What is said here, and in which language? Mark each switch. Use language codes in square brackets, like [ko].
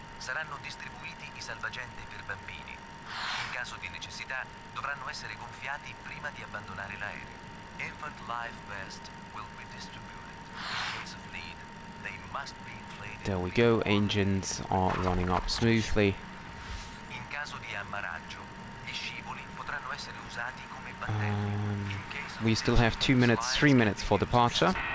[it] Saranno distribuiti i salvagente per bambini. In caso di necessità dovranno essere gonfiati prima di abbandonare l'aereo. [en] Infant life vest will be distributed. In case of need, they must be inflated. There we go, engines are running up smoothly. [it] In caso di ammaraggio, gli scivoli potranno essere usati come battelli. [en] In case of We still have 2 minutes, 3 minutes for departure.